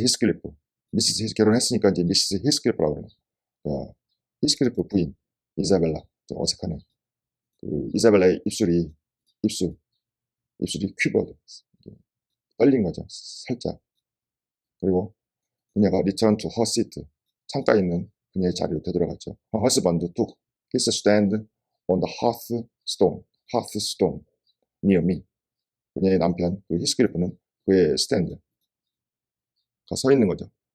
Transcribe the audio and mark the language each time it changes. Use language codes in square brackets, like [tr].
[ko] Heathcliff, 결혼했으니까 이제 Mrs. Heathcliff라고 그러는 히스클리프 부인 이사벨라, 좀 어색하네. 그 이사벨라의 입술이 [en] quivered, [ko] 떨린 거죠. 살짝. 그리고 그녀가 [en] return to her seat. [ko] 창가에 있는 그녀의 자리로 되돌아갔죠. [en] Her husband took his stand on the hearthstone near me. [ko] 그녀의 남편, 그 히스클리프는 그의 스탠드, 서 있는 거죠.